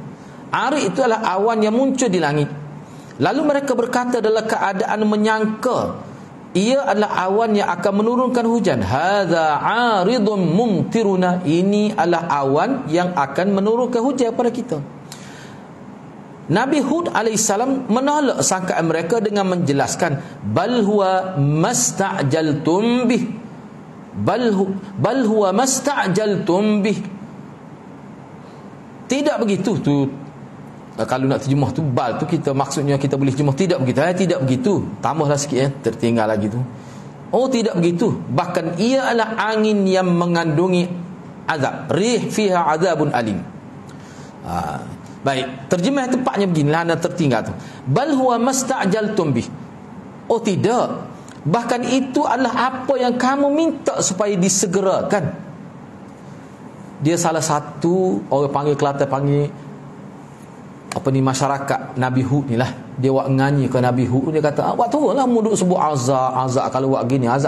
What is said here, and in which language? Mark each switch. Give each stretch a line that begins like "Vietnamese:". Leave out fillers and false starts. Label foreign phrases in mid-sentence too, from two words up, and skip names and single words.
Malay: Arid itu adalah awan yang muncul di langit. Lalu mereka berkata dalam keadaan menyangka ia adalah awan yang akan menurunkan hujan.
Arabic: هذا عارض ممطرنا.
Malay: Ini adalah awan yang akan menurunkan hujan pada kita. Nabi Hud alaihissalam menolak sangkaan mereka dengan menjelaskan,
Arabic: بل هو ما استعجلتم به. بل هو ما استعجلتم به.
Malay: Tidak begitu tu. Kalau nak terjemah tu bal tu, kita maksudnya kita boleh terjemah tidak begitu. Tidak begitu. Tambahlah sikit tertinggal lagi tu. Oh, tidak begitu. Bahkan ia adalah angin yang mengandungi azab.
Arabic: ريح فيها عذاب أليم.
Malay: Baik, terjemah tepatnya beginilah, anda tertinggal tu.
Arabic: بل هو ما استعجلتم به.
Malay: Oh, tidak. Bahkan itu adalah apa yang kamu minta supaya disegerakan. Dia salah satu orang panggil Kelantan panggil apa ni, masyarakat Nabi Hud ni lah. Dia buat nganyi ke Nabi Hud. Dia kata, awak turunlah mu duk sebut azab kalau buat gini azab.